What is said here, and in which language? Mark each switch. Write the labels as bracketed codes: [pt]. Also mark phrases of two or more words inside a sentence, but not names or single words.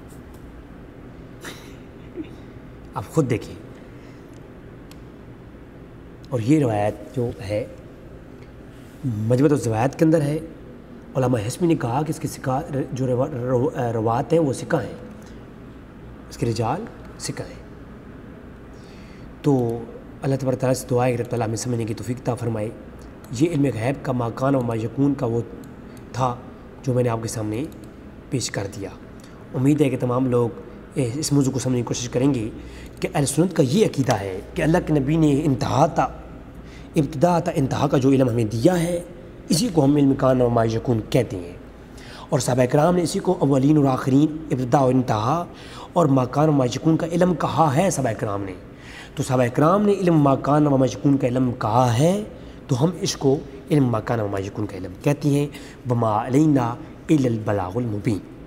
[ur] آپ خود دیکھیں، اور یہ روایت جو ہے مجموعۃ الزوائد کے اندر ہے۔ علامہ حسمی نے کہا کہ اس کے جو روات ہیں وہ ثقہ ہیں، اس کے رجال ثقہ ہیں۔ تو اللہ تبارک تعالیٰ سے دعا ہے کہ رب تعالیٰ ہمیں سمجھنے کی توفیق عطا فرمائے۔ یہ علم غیب کا [ar] ما کان و ما یکون [ur] کا وہ تھا جو میں نے آپ کے سامنے پیش کر دیا۔ امید ہے کہ تمام لوگ اس موضوع کو سمجھنے کی کوشش کریں گے کہ اہل سنت کا یہ عقیدہ ہے کہ اللہ کے نبی نے ابتدا تا انتہا کا جو علم ہمیں دیا ہے اسی کو ہم علم کان و ما یکون کہتے ہیں، اور صحابہ کرام نے اسی کو اولین اور آخرین، ابتدا و انتہا اور [ar] ما کان و ما یکون [ur] کا علم کہا ہے صحابہ کرام نے۔ تو صحابہ کرام نے علم [ar] ما کان و ما یکون [ur] کا علم کہا ہے تو ہم اس کو علم [ar] ما کان و ما یکون [ur] کا علم کہتے ہیں۔ [ar] وما علینا الا البلاغ المبین۔